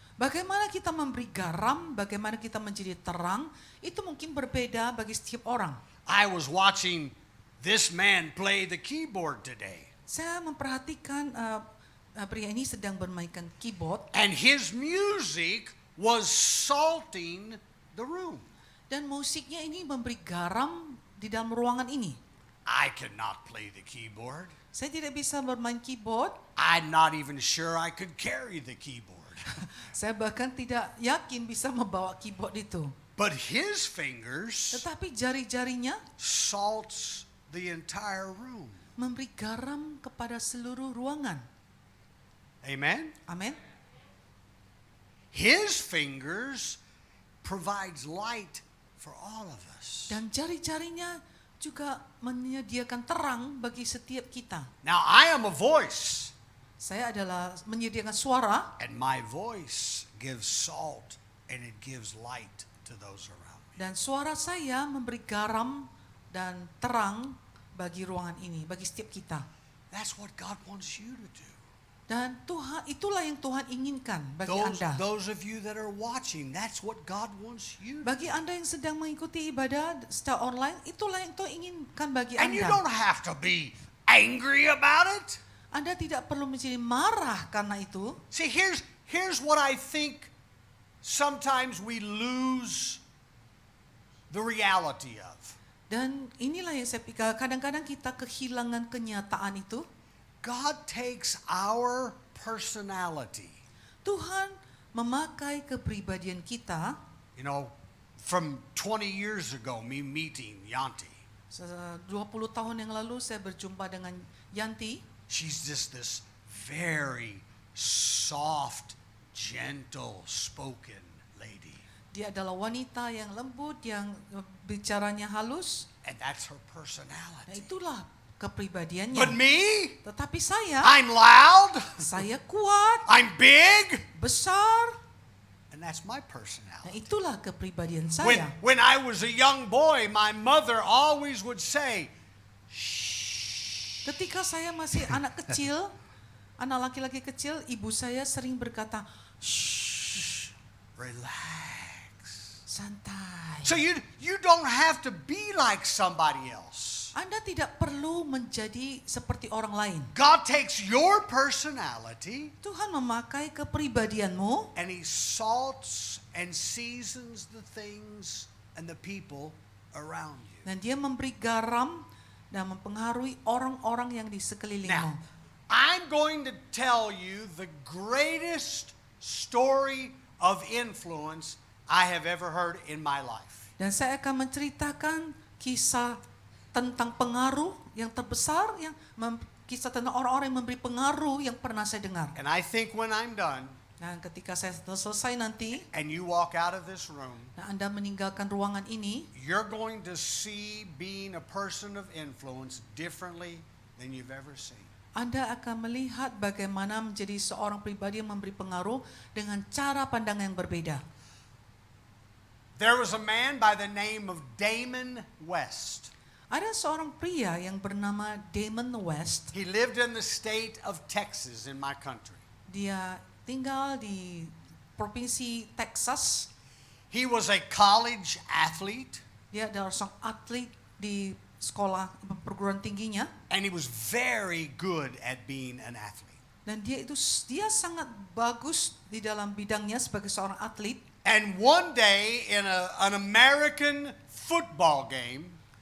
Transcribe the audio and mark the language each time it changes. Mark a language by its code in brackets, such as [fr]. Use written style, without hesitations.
[id] Bagaimana kita memberi garam, bagaimana kita menjadi terang, itu mungkin berbeda bagi setiap orang. [en] I was watching this man play the keyboard today, [id] Saya memperhatikan pria ini sedang bermainkan keyboard [en] and his music was salting the room. [id] dan musiknya ini memberi garam di dalam ruangan ini. [en] I cannot play the keyboard. [id] Saya tidak bisa bermain keyboard. [en] I'm not even sure I could carry the keyboard. [id] Saya bahkan tidak yakin bisa membawa keyboard itu. [en] But his fingers [id] Tetapi jari-jarinya [en] salts the entire room. [id] memberi garam kepada seluruh ruangan. [en] Amen? [id] Amin. [en] His fingers provides light for all of us. [id] Dan jari-jarinya juga menyediakan terang bagi setiap kita. [en] Now I am a voice, [id] Saya adalah menyediakan suara, [en] and my voice gives salt and it gives light to those around me. [id] dan suara saya memberi garam dan terang bagi ruangan ini, bagi setiap kita. [en] That's what God wants you to do. [id] Dan Tuhan, itulah yang Tuhan inginkan bagi Anda. [en] Those of you that are watching, that's what God wants you to do. [id] Bagi Anda yang sedang mengikuti ibadah secara online, itulah yang Tuhan inginkan bagi [en] And you [id] Anda. [en] don't have to be angry about it. [id] Anda tidak perlu menjadi marah karena itu. [en] See, here's what I think sometimes we lose the reality of. [id] Dan inilah yang saya pikir, kadang-kadang kita kehilangan kenyataan itu. [en] God takes our personality. [id] Tuhan memakai kepribadian kita. [en] You know, from 20 years ago, me meeting Yanti. [id] 20 tahun yang lalu saya berjumpa dengan Yanti. [en] She's just this very soft, gentle spoken lady. [id] Dia adalah wanita yang lembut, yang bicaranya halus. [en] And that's her [id] Nah, [en] personality. [id] itulah kepribadiannya. [en] But me, [id] Tetapi saya [en] I'm loud, [id] saya kuat, [en] I'm big, [id] besar. [en] and that's my [id] Nah, [en] personality. [id] itulah kepribadian [en] When, [id] saya. [en] when I was a young boy, my mother always would say, [id] Ketika saya masih anak kecil, anak laki-laki kecil, ibu saya sering berkata, "Shh, [en] relax. [id] santai." [en] So you don't have to be like somebody else. [id] Anda tidak perlu menjadi seperti orang lain. [en] God takes your personality [id] Tuhan memakai kepribadianmu [en] and He salts and seasons the things and the people around you. [id] dan dia memberi garam dan mempengaruhi orang-orang yang di sekelilingmu. [en] Now, I'm going to tell you the greatest story of influence I have ever heard in my life. [id] Dan saya akan menceritakan kisah tentang pengaruh yang terbesar, kisah tentang orang-orang yang memberi pengaruh yang pernah saya dengar. [en] And I think when I'm done [id] Dan ketika saya selesai nanti, [en] and you walk out of this room, [id] nah Anda meninggalkan ruangan ini, [en] you're going to see being a person of influence differently than you've ever seen. [id] Anda akan melihat bagaimana menjadi seorang pribadi yang memberi pengaruh dengan cara pandang yang berbeda. [en] There was a man by the name of Damon West. [id] Ada seorang pria yang bernama Damon West. [en] He lived in the state of Texas in my country. [id] Dia tinggal di provinsi Texas. [en] He was a college athlete [id] Dia adalah seorang atlet di sekolah perguruan tingginya. [en] and he was very good at being an athlete. [id] Dan dia sangat bagus di dalam bidangnya sebagai seorang atlet. [en] And one day in an American football game,